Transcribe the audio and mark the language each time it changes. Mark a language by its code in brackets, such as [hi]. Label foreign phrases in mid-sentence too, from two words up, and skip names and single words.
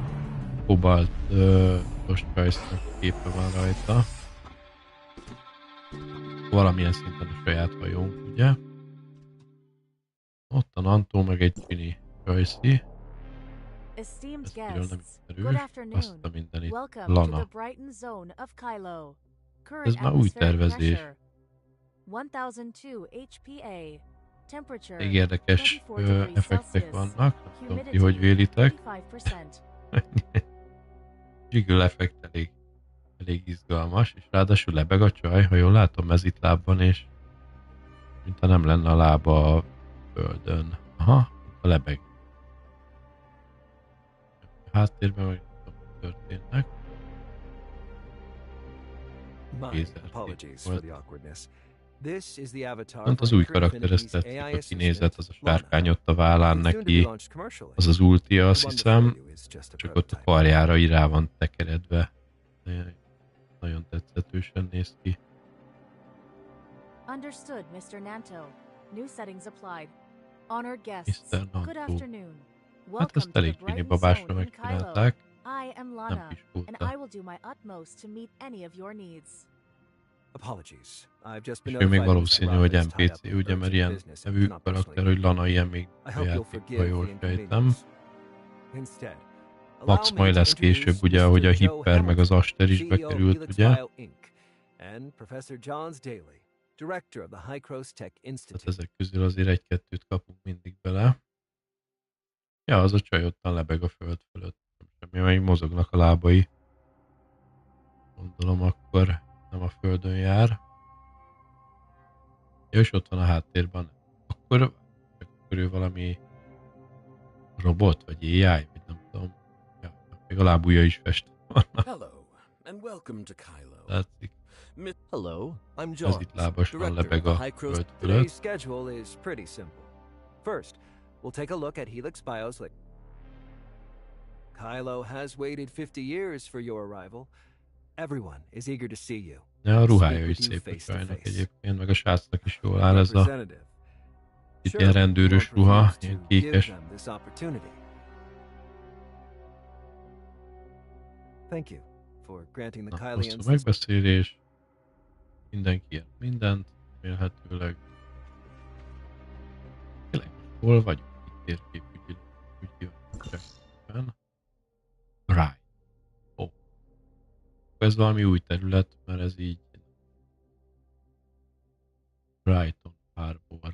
[hu] Kobaltos csajsznak képe van rajta. Valamilyen szinten a saját hajónk, ugye? Ott a Nantó, meg egy Csini Csajszi. [en] Esteemed [hu] Ez nagyon nem [en] guests, [hu] ismerős. [en] good [hu] Azt [en] afternoon. [hu] a mindenit. [en] Welcome to Lana. the Brighton zone of Kylo. Current [hu] Ez már új [en] atmospheric [hu] tervezés. [en] pressure 1002 HPA. Temperature [hu] Még érdekes [en] 24 degrees [hu] effektek [en] Celsius. [hu] vannak. Nem tudom, ti [en] Humidity [hu] hogy vélitek. [en] 35%. [hu] Jiggle effekt elég izgalmas, és ráadásul lebeg a csaj, ha jól látom, mezitlábban, és mintha nem lenne a lába a földön. Aha, a lebeg. Háttérben meg nem tudom, mi történnek. [en] My [hu] Kézzel [en] apologies [hu] volt. [en] for the awkwardness. This is the avatar [hu] Pont [en] for [hu] az új [en] Anchor [hu] karakterhez [en] Infinity's [hu] tetszik [en] AI [hu] a kinézet, az a [en] assistant, [hu] sárkány [en] Lana. [hu] ott a vállán [en] It's soon to be [hu] neki, [en] launched commercially. [hu] az az ultia, azt [en] The one [hu] hiszem, [en] before you is just a [hu] csak ott a [en] prototype. [hu] karjára így rá van tekeredve. Nagyon tetszetősen néz ki. [en] Understood, Mr. Nanto. New settings applied. Honored guests, Mr. good Nanto. afternoon. [hu] Hát [en] Welcome [hu] ezt [en] to the [hu] elég Csini [en] Brighton [hu] babásra [en] zone in Kylo. [hu] megcsinálták. [en] I am [hu] Nem [en] Lana, and [hu] piskulta. [en] I will do my utmost to meet any of your needs. Apologies. I've just been [hu] És ő még [en] notified [hu] valószínű, [en] Mr. [hu] hogy [en] Rafa is tied [hu] NPC, [en] up in [hu] ugye, mert [en] urgent [hu] ilyen [en] business [hu] nevű [en] and cannot [hu] karakter, [en] personally [hu] hogy Lana ilyen még [en] I [hu] a [en] hope you'll [hu] játékban [en] forgive [hu] jól [en] the [hu] sejtem. [en] inconvenience. Instead, [hu] Max [en] allow me [hu] majd [en] to [hu] lesz később, [en] introduce [hu] ugye, ahogy a [en] Mr. Joe [hu] Hipper meg az [en] Hamilton, [hu] Aster is [en] CEO [hu] bekerült, [en] Helix [hu] ugye? [en] Bio Inc., and Professor Johns Daly, Director of the High Cross Tech [hu] Tehát [en] Institute. [hu] ezek közül azért egy-kettőt kapunk mindig bele. Ja, az a csaj ottan lebeg a föld fölött. Nem semmi, még mozognak a lábai. Gondolom akkor nem a földön jár. Ja, és ott van a háttérben. Akkor ő valami robot, vagy AI, vagy nem tudom. Ja, még a lábúja is festve vannak. [en] Hello, and welcome to Kylo. [hu] Látszik, [en] Hello, I'm [hu] ez [en] John, [hu] itt lábasan [en] director [hu] lebeg [en] of [hu] a [en] the High Cross. [hu] föld [en] Today's [hu] fölött. [en] schedule is pretty simple. First, we'll take a look at Helix Bio's Kylo has waited 50 years for your arrival. Everyone is eager to see you. [hu] Ja, a ruhája [en] Speak [hu] is [en] with you [hu] szép a [en] face to [hu] csajnak [en] face. [hu] egyébként, meg a srácnak is jól áll ez a [en] Representative. [hu] itt [en] Sure, [hu] ilyen rendőrös [en] don't [hu] ruha, [en] refuse [hu] ilyen [en] to give [hu] kékes. [en] them this opportunity. Thank you for granting the [hu] Na, [en] Kylians [hu] hosszú [en] this [hu] megbeszélés. Mindenki ér mindent, remélhetőleg. Tényleg, hol vagyunk? Itt térképügyileg. [en] Right. Ó. [hu] Ez valami új terület, mert ez így Brighton Harbor.